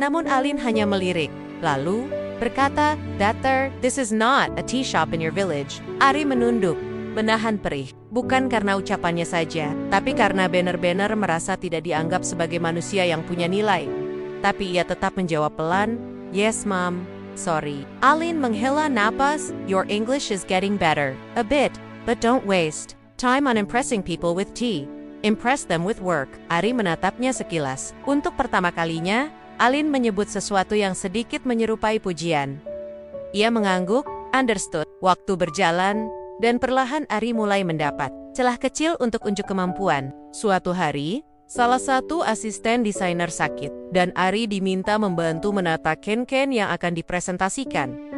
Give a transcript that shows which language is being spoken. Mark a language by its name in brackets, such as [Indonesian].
[Indonesian] Namun Aline hanya melirik, lalu berkata, [English] "Dater, this is not a tea shop in your village." [Indonesian] Ari menunduk, menahan perih, bukan karena ucapannya saja, tapi karena benar-benar merasa tidak dianggap sebagai manusia yang punya nilai. Tapi ia tetap menjawab pelan, [English] "Yes, Mom, sorry." [Indonesian] Aline menghela napas, [English] "Your English is getting better, a bit, but don't waste time on impressing people with tea. Impress them with work." [Indonesian] Ari menatapnya sekilas. Untuk pertama kalinya, Aline menyebut sesuatu yang sedikit menyerupai pujian. Ia mengangguk, [English] understood. [Indonesian] Waktu berjalan, dan perlahan Ari mulai mendapat celah kecil untuk unjuk kemampuan. Suatu hari, salah satu asisten desainer sakit, dan Ari diminta membantu menata ken-ken yang akan dipresentasikan.